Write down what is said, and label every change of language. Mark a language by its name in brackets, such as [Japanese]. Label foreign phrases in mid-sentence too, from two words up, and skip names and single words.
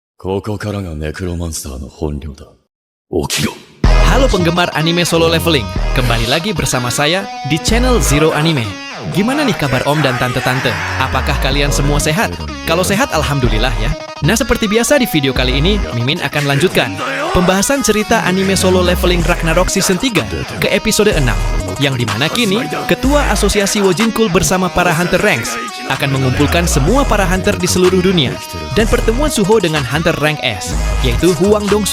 [Japanese] ここからがネクロマンサーの本領だ。起きろ。 [Indonesian] Halo penggemar anime solo leveling, kembali lagi bersama saya di channel Zero Anime. Gimana nih kabar om dan tante-tante? Apakah kalian semua sehat? Kalau sehat, alhamdulillah ya. Nah, seperti biasa di video kali ini, Mimin akan lanjutkan pembahasan cerita anime solo leveling Ragnarok Season 3 ke episode 6, yang dimana kini Ketua Asosiasi Wojinkul bersama para [English] Hunter Ranks [Indonesian] akan mengumpulkan semua para Hunter di seluruh dunia dan pertemuan Suho dengan [English] Hunter Rank S, [Indonesian] yaitu Huang Dongsu.